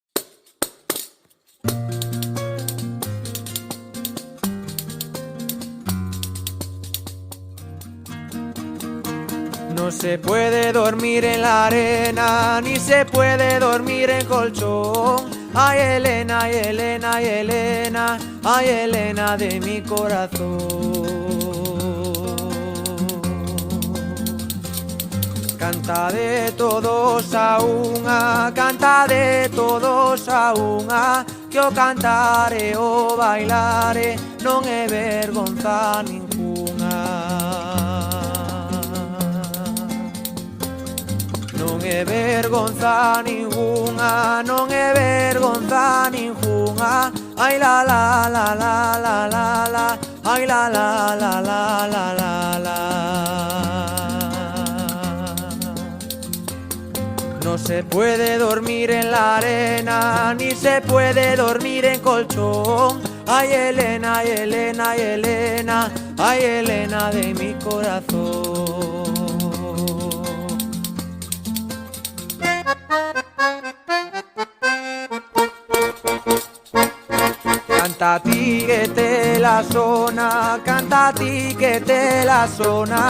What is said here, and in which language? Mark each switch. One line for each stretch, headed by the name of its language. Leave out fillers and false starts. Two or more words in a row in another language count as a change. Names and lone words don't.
Spanish: No se puede dormir en la arena, ni se puede dormir en colchón. Ay, Elena, ay, Elena, ay, Elena, ay, Elena de mi corazón.
Galician: Canta de todos a unha, canta de todos a unha, que o cantare o bailare non é vergonza ningunha. Non é vergonza ningunha, non é vergonza ningunha. Ai la la la la la la la, ai la la la la la la la.
Spanish: No se puede dormir en la arena, ni se puede dormir en colchón. Ay Elena, ay Elena, ay Elena, ay Elena de mi corazón.
Galician: Canta ti che te la sona, canta ti che te la sona.